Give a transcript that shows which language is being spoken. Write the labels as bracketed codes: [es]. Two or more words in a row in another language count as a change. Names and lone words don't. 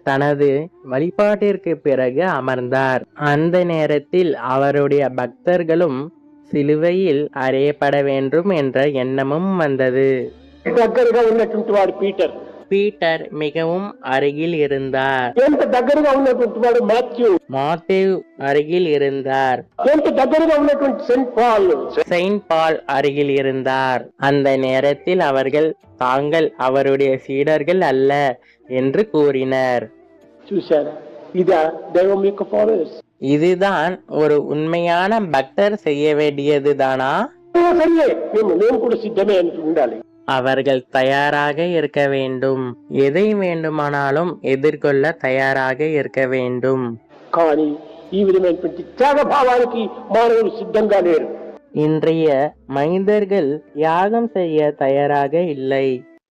[ta] தனது வழிபாட்டிற்கு பிறகு அமர்ந்தார். அந்த நேரத்தில் அவருடைய பக்தர்களும் சிலுவையில் அறையப்பட வேண்டும் என்ற எண்ணமும் வந்தது. [te] దగ్గరగా ఉన్నటువంటి వాడు పీటర్, [ta] பீட்டர் மிகவும் அருகில் இருந்தார். [te] ఎంత దగ్గరగా ఉన్నటువంటి వాడు మాథ్యూ, [ta] மாத்தேவ் அருகில் இருந்தார். [te] ఎంత దగ్గరగా ఉన్నటువంటి సెయింట్ పాల్. [ta] செயின்ட் பால் அருகில் இருந்தார். அந்த நேரத்தில் அவர்கள் தாங்கள் அவருடைய சீடர்கள் அல்ல என்று கூறினர். [te] చూశారా, ఇదా దైవం యొక్క ఫాలోవర్స్. [ta] இதுதான் ஒரு உண்மையான பக்தர் செய்ய வேண்டியதுதானா? [te] సరే, మేము కూడా సిద్ధమే అని ఉండాలి. [ta] அவர்கள் தயாராக இருக்க வேண்டும். எதை வேண்டுமானாலும் எதிர்கொள்ள தயாராக இருக்க வேண்டும். [te] కానీ ఈ విధమైనటువంటి త్యాగ భావానికి మానవులు సిద్ధంగా లేరు. [ta] இன்றைய மனிதர்கள் யாகம் செய்ய தயாராக இல்லை.